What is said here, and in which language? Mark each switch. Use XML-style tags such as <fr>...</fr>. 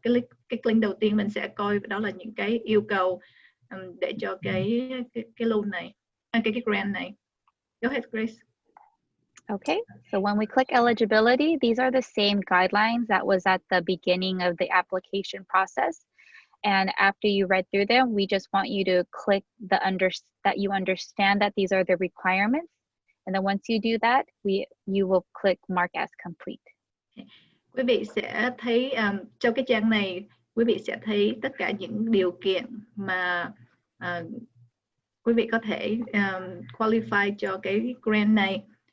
<vi>Cái link đầu tiên mình sẽ coi đó là những cái yêu cầu để cho cái loan này, cái grant này.</vi> <en>Go ahead, Grace. Okay, so when we click eligibility, these are the same guidelines that was at the beginning of the application process. And after you read through them, we just want you to click that you understand that these are the requirements. And then once you do that, you will click mark as complete. Okay.</en> <vi>Quý vị sẽ thấy trong cái trang này, quý vị sẽ thấy tất cả những điều kiện mà quý vị có thể qualify cho cái grant này.</vi>